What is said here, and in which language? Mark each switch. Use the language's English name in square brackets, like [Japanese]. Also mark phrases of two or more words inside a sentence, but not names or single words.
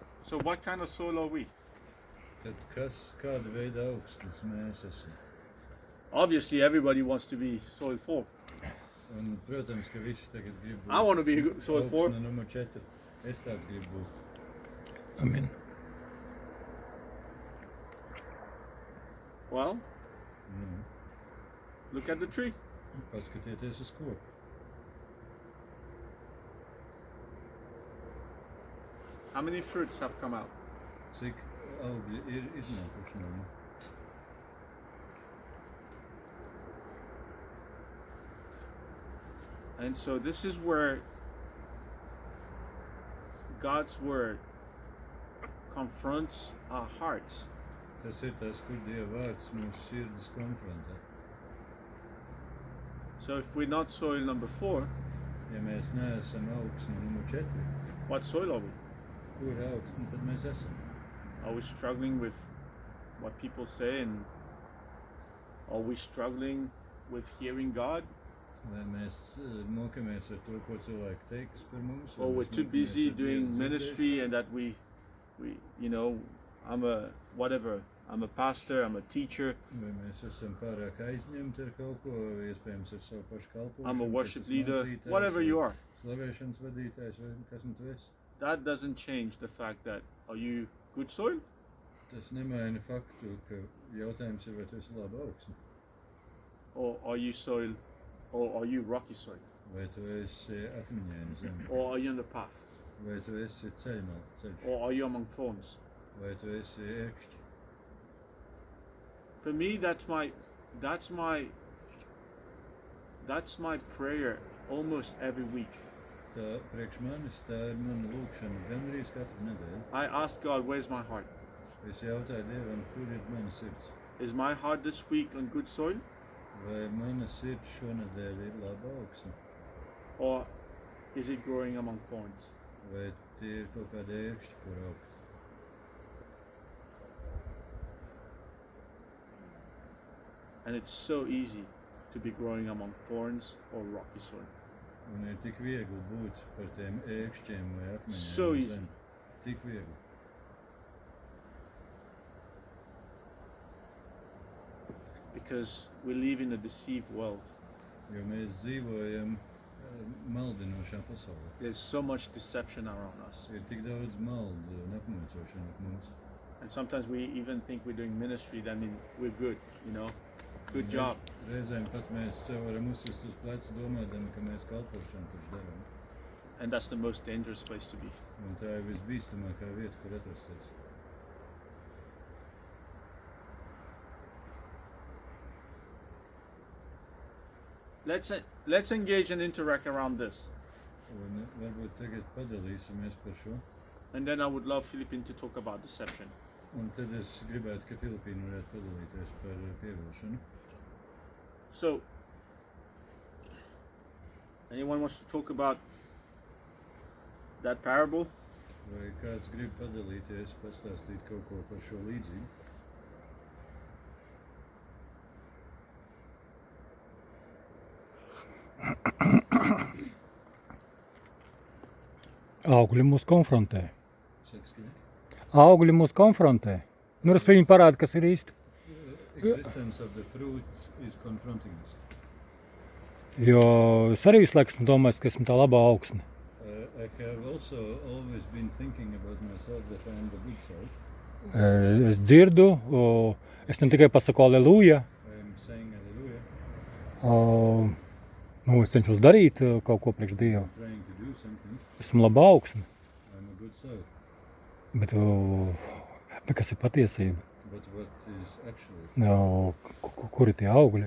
[English] So what kind of soil are we? [Latvian] Tad kāda veida augsnes mēs esam? [English] Obviously, everybody wants to be soil 4. [Latvian] Un, protams, ka visi tagad grib būt [English] I want to be soil 4. [Latvian] augsne numur 4. Es tāds gribu būt. [English] Amen. Well, look at the tree. [Latvian] Paskatieties uz koku. [English] How many fruits have come out? [Latvian] Cik augļi ir iznākuši no viņa? [English] And so this is where God's word confronts our hearts. [Latvian] Tas ir tas, kur Dieva vārds mūsu sirdis konfrontē. [English] So if we're not soil number 4, [Latvian] Ja mēs neesam augsne numur 4, [English] what soil are we? [Latvian] kur augsne tad mēs esam? [English] Are we struggling with what people say, and are we struggling with hearing God? [Latvian] Vai mēs mokamies ar to, ko cilvēki teiks par mums? [English] Or we're too busy doing ministry and that we you know, I'm a pastor, I'm a teacher, [Latvian] Vai mēs esam pārāk aizņemti ar kaut ko, iespējams ar savu pašu kalpošanu, [English] I'm a worship [Latvian] kas [English] leader, [Latvian] mācītājs, [English] whatever you are. [Latvian] Slavēšanas vadītājs, vai kas nu tu esi. [English] That doesn't change the fact that are you good soil [Latvian] Tas nemaina faktu, ka jautājums ir, vai tu esi laba augsne, [English] or are you soil or are you rocky soil [Latvian] vai tu esi akmeņaina zeme, [English] or are you on the path [Latvian] vai tu esi ceļmalta ceļš, [English] or are you among thorns? [Latvian] vai tu esi ērkšķi. [English] For me, that's my prayer almost every week. [Latvian] Tā priekš manis, tā ir mana lūkšana gandrīz katru nedēļu. [English] I ask God, where's my heart? [Latvian] Es jautāju Dievam, kur ir mana sirds? [English] Is my heart this week on good soil [Latvian] Vai mana sirds šonedēļ ir laba augsne? [English] or is it growing among thorns? [Latvian] Vai tie ir kaut kādi ērkšķi, kur augt? [English] And it's so easy to be growing among thorns or rocky soil. [Latvian] Un ir tik viegli būt par tiem ērkšķiem vai akmeņiem. [English] So [Latvian] uz [English] easy. [Latvian] zemes. Tik viegli. [English] Because we live in a deceived world. [Latvian] Jo mēs dzīvojam maldinošā pasaulē. [English] There's so much deception around us. [Latvian] Ir tik daudz maldu un apmuļcošana ap mums. [English] And sometimes we even think we're doing ministry, that means we're good, you know. Good job. [Latvian] Reizēm pat mēs sev varam uzsist uz pleca domādami, ka mēs kalpošanu taču darām. [English] And that's the most dangerous place to be. [Latvian] Un tā ir visbīstamākā vieta, kur atrasties. [English] Let's engage and interact around this. [Latvian] Un varbūt tagad padalīsimies par šo. [English] And then I would love Philippine to talk about deception. [Latvian] Un tad es gribētu, ka Filipīna varētu padalīties par pievilšanu. [English] So, anyone wants to talk about that parable? [Latvian] Vai kāds grib padalīties, pastāstīt kaut ko par šo līdzību? Augļi mūs konfrontē. Saks, ka Augļi mūs konfrontē. Nu, respektīvi, viņi parāda, kas ir īsti. [English] existence of the fruit is confronting us. [Latvian] Jo es arī visu laiku esmu domājis, ka esmu tā labā augsne. [English] I have also always been thinking about myself that I am the good soul. [Latvian] Es dzirdu, es ne tikai pasaku aleluja, [English] I am saying hallelujah, [Latvian] nu, es cenšos darīt kaut ko priekš Dievu. [English] I'm trying to do something, [Latvian] Esmu labā augsne, [English] I'm a good soul. [Latvian] bet kas ir patiesība? [English] But what is actually, [Latvian] Kur ir tie augļi?